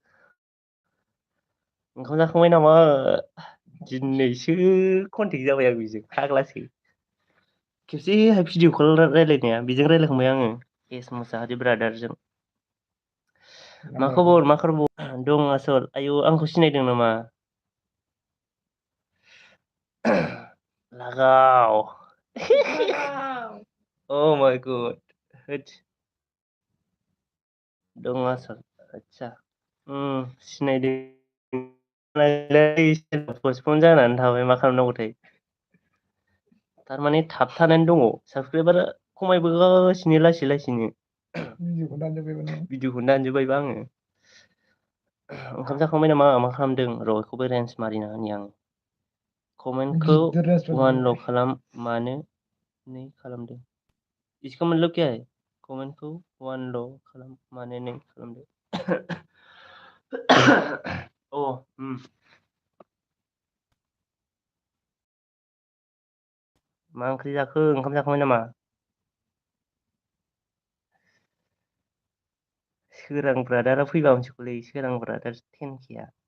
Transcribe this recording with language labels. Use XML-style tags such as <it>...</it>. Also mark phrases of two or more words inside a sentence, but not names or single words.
<brx>ओंखाम जाखांबाय नामा दिनैसो कन्टेक्ट जाबाय आं बेजों फाग्लासो खेबसेहाय भिडिअ कल रायलायनाया बेजों रायलायखांबाय आङो एस मुसाहारि ब्रादारजों मा खबर दं आसोल आयु आंखौ सिनायदों नामा लागाव</brx> <en>oh my god</en> <brx>होद दं आसोल आदसा सिनायदों पस्टपन जानानै थाबाय मा खालामनांगौथाय थारमाने थाबथानानै दङ साबसक्राइबारा खमायबोगासिनो लासैनो भिडिअखौनो दानजोब्बायबा आङो ओंखाम जाखांबाय नामा मा खालामदों र' बेखौबो रेन्ज मारिना होनि आं कमेन्टखौ वानल' खालाम मानो 2 खालामदों</brx> <hi>इसका मतलब क्या है</hi> <brx>कमेन्टखौ वानल' खालाम मानो 2 खालामदों मा ओंख्रि जाखो ओंखाम जाखांबाय नामा सोरां ब्रादारा फैबा हामसिगौलै सोरां ब्रादार 10K</brx>